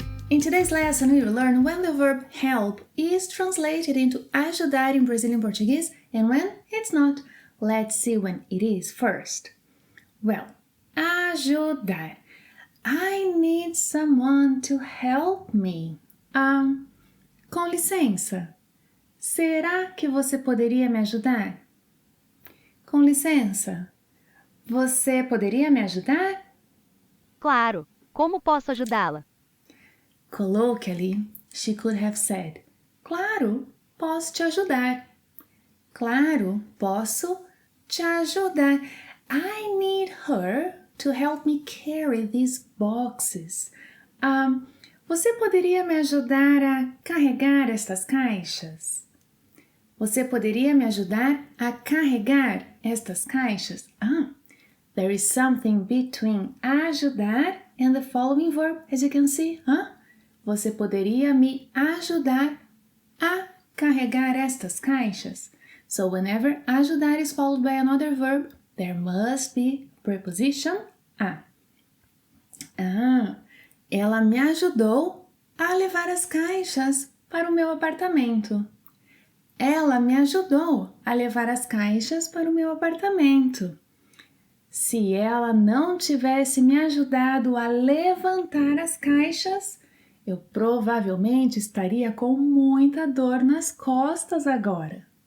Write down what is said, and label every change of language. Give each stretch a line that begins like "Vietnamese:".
English: In today's lesson, we will learn when the verb help is translated into ajudar in Brazilian Portuguese and when it's not. Let's see when it is first. Well, ajudar. I need someone to help me.
Portuguese: Com licença. Será que você poderia me ajudar? Com licença. Você poderia me ajudar? Claro. Como posso ajudá-la?
English: Colloquially, she could have said,
Portuguese: Claro, posso te ajudar. Claro, posso te ajudar.
English: I need her to help me carry these boxes.
Portuguese: Você poderia me ajudar a carregar estas caixas? Você poderia me ajudar a carregar estas caixas?
English: There is something between ajudar and the following verb, as you can see.
Portuguese: Você poderia me ajudar a carregar estas caixas?
English: So whenever ajudar is followed by another verb, there must be preposition a.
Portuguese: Ela me ajudou a levar as caixas para o meu apartamento. Ela me ajudou a levar as caixas para o meu apartamento. Se ela não tivesse me ajudado a levantar as caixas, eu provavelmente estaria com muita dor nas costas agora.